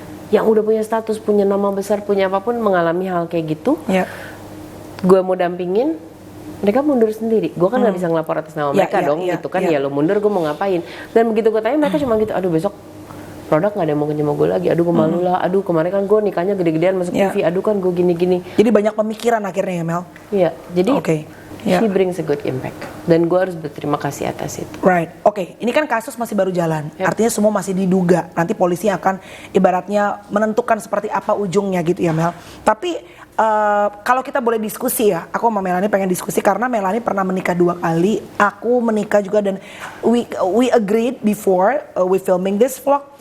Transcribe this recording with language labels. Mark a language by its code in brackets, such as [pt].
[id] yang udah punya status, punya nama besar, punya apapun mengalami hal kayak gitu, gue mau dampingin, mereka mundur sendiri. Gue kan nggak bisa ngelapor atas nama mereka dong, gitu kan. Ya lo mundur, gue mau ngapain? Dan begitu gue tanya, mereka cuma gitu, aduh besok produk nggak ada yang mau ketemu gue lagi, aduh gue malu lah, aduh kemarin kan gue nikahnya gede-gedean masuk TV, aduh kan gue gini-gini. Jadi banyak pemikiran akhirnya ya Mel? Iya, jadi [en] she brings a good impact. [id] Dan gue harus berterima kasih atas itu. [en] Right, oke. [id] Ini kan kasus masih baru jalan, artinya semua masih diduga. Nanti polisi akan ibaratnya menentukan seperti apa ujungnya gitu ya Mel. Tapi kalau kita boleh diskusi ya, aku sama Melanie pengen diskusi karena Melanie pernah menikah 2 kali, aku menikah juga dan [en] we agreed before we filming this vlog.